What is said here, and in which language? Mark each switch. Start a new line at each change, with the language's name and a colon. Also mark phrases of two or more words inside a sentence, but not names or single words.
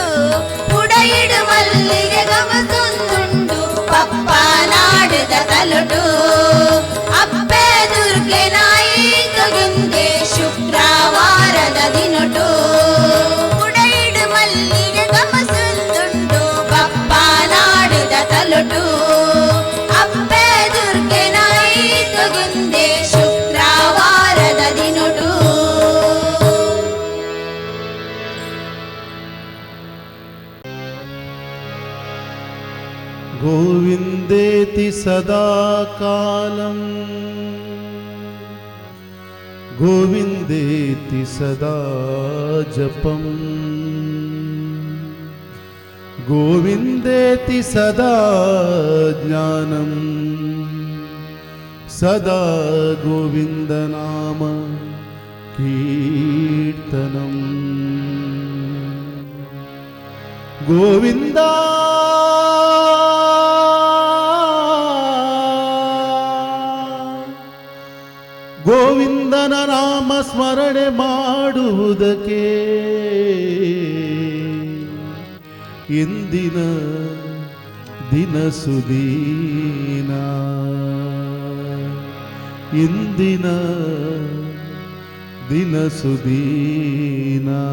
Tulu: ಪುಡಯಿಡು ಮಲ್ಲಿಗೆ ಗಮಸುಂದುಂಡು ಬಪ್ಪ ನಾಡಿದ ತಲುಟು ಅಪ್ಪೆ ದುರ್ಗೆ ನಾಯಿಕ ಗುಂದೆ ಶುಕ್ರವಾರದ ದಿನುಟು ಪುಡಯಿಡು ಮಲ್ಲಿಗೆ ಗಮಸುಂದುಂಡು ಬಪ್ಪ ನಾಡಿದ ತಲುಟು ಅಪ್ಪೆ ದುರ್ಗೆ ನಾಯಿಕ ಗುಂದೆ ಶುಕ್ರವಾರದ ದಿನುಟು
Sanskrit: गोविन्देति सदा कालम् गोविन्देति सदा जपम् गोविन्देति सदा ज्ञानम् सदा गोविन्दनाम कीर्तनम् गोविन्दा
Kannada: ಗೋವಿಂದನ ನಾಮ ಸ್ಮರಣೆ ಮಾಡುವುದಕ್ಕೆ ಇಂದಿನ ದಿನ ಸುದೀನ ಇಂದಿನ ದಿನ ಸುದೀನ